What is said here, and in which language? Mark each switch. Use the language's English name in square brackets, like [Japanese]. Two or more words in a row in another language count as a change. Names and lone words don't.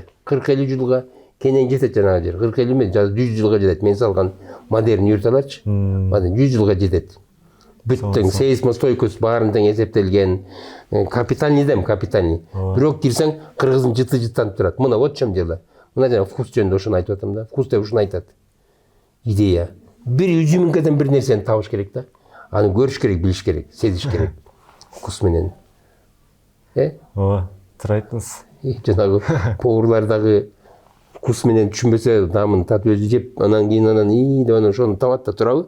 [Kyrgyz] 40-50 жылга кенен жетет жанагы жер. 40-50 эмес, 100 жылга жетет. Мен салган модерн юрталарчы. 100 жылга жетет. Бүттүң сейсмостойкосы баарын тең эсептелген. Капитальный. Бирок кирсең кыргыздын жыты-жыттанып турат. Мына [Russian] вот чем дело. [Kyrgyz] Мына жана вкус жөнүндө ушуну айтып атам да. Вкус деп ушуну айтат. Идея. Бир үзүмүнкөдөн бир нерсени табыш керек да. Аны көрүш керек, билиш керек, сезиш керек. Вкус менен. Ооба, туура айттыңыз. Жанагы поварлар дагы вкус менен түшүнбөсө, намын татып өзү жеп, анан кийин деп анан ошону табат да, туурабы?